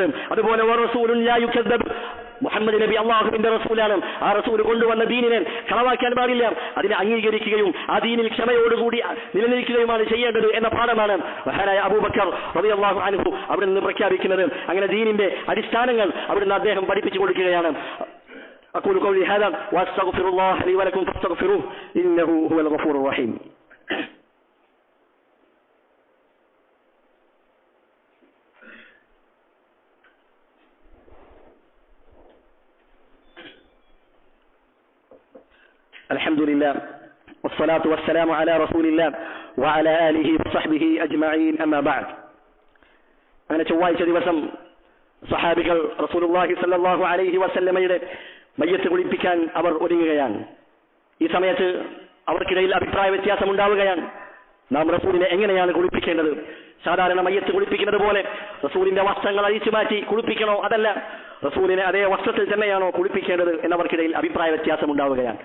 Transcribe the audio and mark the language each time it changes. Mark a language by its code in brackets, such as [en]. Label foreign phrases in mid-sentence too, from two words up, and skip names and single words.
[ml] അതുപോലെ [ar] رسول لا يكذب, [ml] മുഹമ്മദ് നബി അള്ളാഹുവിന്റെ റസൂലാണ്, ആ റസൂൽ കൊണ്ടുവന്ന ദീനിനെ കളവാക്കാൻ പാടില്ല, അതിനെ അംഗീകരിക്കുകയും ആ ദീനിൽ ക്ഷമയോടുകൂടി നിലനിൽക്കുകയുമാണ് ചെയ്യേണ്ടത് എന്ന പാഠമാണ് മഹാനായ അബൂബക്കർ [ar] رضي الله عنه [ml] അവിടെ നിന്ന് പ്രഖ്യാപിക്കുന്നത്. അങ്ങനെ ദീനിന്റെ അടിസ്ഥാനങ്ങൾ അവിടുന്ന് അദ്ദേഹം പഠിപ്പിച്ചു കൊടുക്കുകയാണ്. [ar] أقول قولي هذا وأستغفر الله لي ولكم فاستغفروه إنه هو الغفور الرحيم. الحمد لله والصلاة والسلام على رسول الله وعلى آله وصحبه أجمعين أما بعد. [ml] അങ്ങനെ ചൊവ്വാഴ്ച ദിവസം സഹാബികൾ [ar] رسول الله صلى الله عليه وسلم [ml] മയ്യത്ത് കുളിപ്പിക്കാൻ അവർ ഒരുങ്ങുകയാണ്. ഈ സമയത്ത് അവർക്കിടയിൽ അഭിപ്രായ വ്യത്യാസം ഉണ്ടാവുകയാണ്. നാം റസൂലിനെ എങ്ങനെയാണ് കുളിപ്പിക്കേണ്ടത്? സാധാരണ മയ്യത്ത് കുളിപ്പിക്കുന്നത് പോലെ റസൂലിന്റെ വസ്ത്രങ്ങൾ അഴിച്ചു മാറ്റി കുളിപ്പിക്കണോ, അതല്ല റസൂലിനെ അതേ വസ്ത്രത്തിൽ തന്നെയാണോ കുളിപ്പിക്കേണ്ടത് എന്നവർക്കിടയിൽ അഭിപ്രായ വ്യത്യാസം ഉണ്ടാവുകയാണ്.